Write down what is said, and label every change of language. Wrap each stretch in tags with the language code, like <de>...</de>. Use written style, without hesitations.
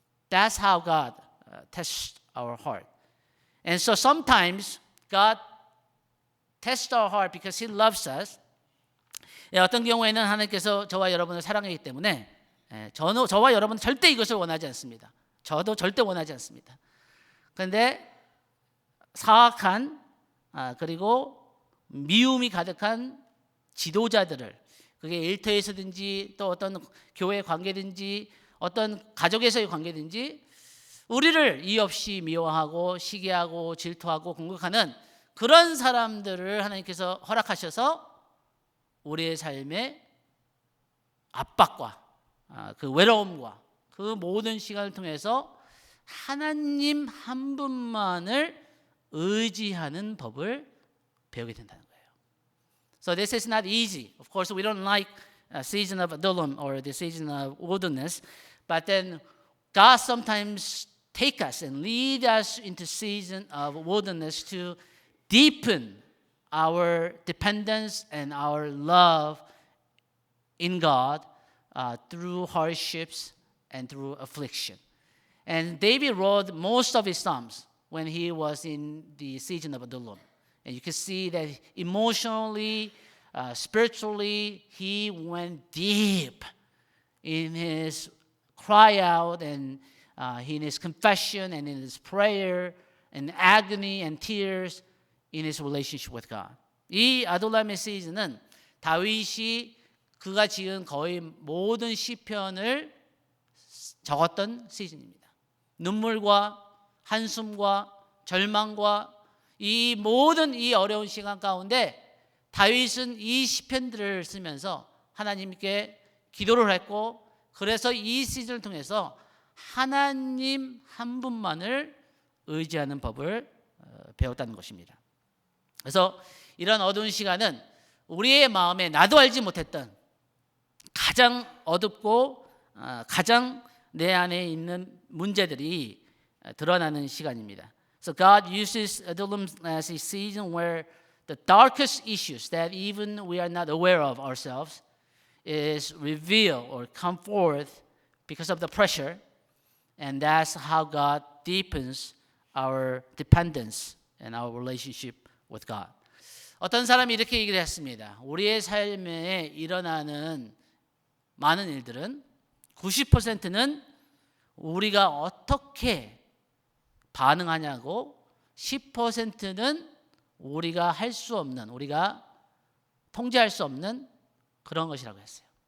<en>That's how God tests our heart. And so sometimes God tests our heart because He loves us.</en> <ko>어떤 경우에는 하나님께서 저와 여러분을 사랑하기 때문에 저와 여러분은 절대 이것을 원하지 않습니다. 저도 절대 원하지 않습니다. 그런데 사악한 그리고 미움이 가득한 지도자들을, 그게 일터에서든지 또 어떤 교회 관계든지 어떤 가족에서의 관계든지 우리를 이유 없이 미워하고 시기하고 질투하고 공격하는 그런 사람들을 하나님께서 허락하셔서 우리의 삶의 압박과 그 외로움과 그 모든 시간을 통해서 하나님 한 분만을 의지하는 법을 배우게 된다는 거예요.</ko> <en>So this is not easy. Of course, we don't like a season of Adullam or the season of wilderness, but then God sometimes take us and lead us into season of wilderness to deepen our dependence and our love in God through hardships and through affliction. And David wrote most of his psalms when he was in the season of Adullam. And you can see that emotionally, spiritually, he went deep in his cry out and in his confession and in his prayer and agony and tears in his relationship with God.</en> <ko>이 아둘람의 시즌은 다윗이 그가 지은 거의 모든 시편을 적었던 시즌입니다. 눈물과 한숨과 절망과 이 모든 이 어려운 시간 가운데 다윗은 이 시편들을 쓰면서 하나님께 기도를 했고, 그래서 이 시즌을 통해서 하나님 한 분만을 의지하는 법을 배웠다는 것입니다. 그래서 이런 어두운 시간은 우리의 마음에 나도 알지 못했던 가장 어둡고 가장 내 안에 있는 문제들이 드러나는 시간입니다.</ko> <en>So God uses Adullam as a season where the darkest issues that even we are not aware of ourselves is revealed or come forth because of the pressure, and that's how God deepens our dependence and our relationship with God.</en> <ko>어떤 사람이 이렇게 얘기를 했습니다. 우리의 삶에 일어나는 많은 일들은 90%는 우리가 어떻게 반응하냐고 10%는 우리가 할 수 없는, 우리가 통제할 수 없는 그런 것이라고 했어요.</ko>